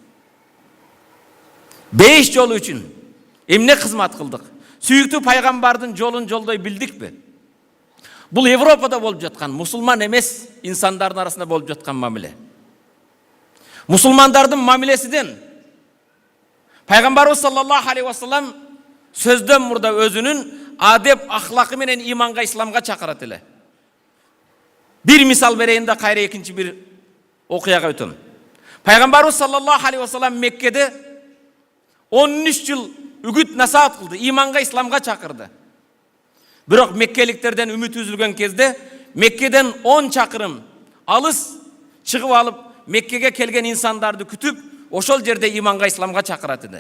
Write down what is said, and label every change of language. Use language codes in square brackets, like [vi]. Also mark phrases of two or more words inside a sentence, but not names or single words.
[ky] Бейиш жолу үчүн эмне кызмат кылдык? Сүйүктүү пайгамбардын жолун жолдой билдикпи? Бул Европада болуп жаткан, мусулман эмес инсандардын арасында болуп жаткан мамиле. Мусулмандардын мамилесиден Пайгамбарыбыз [ar] صلى الله عليه وسلم [ky] сөздөн мурда өзүнүн адеп, ахлакы менен иманга, исламга чакырат эле. Бир мисал берейин да кайра экинчи бир окуяга өтөм. Пайгамбарыбыз [ar] صلى الله عليه وسلم [ky] Меккеде 13 жыл үгүт насаат кылды, иманга, исламга чакырды. Бирок меккеликтерден үмүт үзүлгөн кезде Меккеден 10 чакырым алыс чыгып алып, Меккеге келген инсандарды күтүп, ошол жерде иманга, исламга чакырат эди.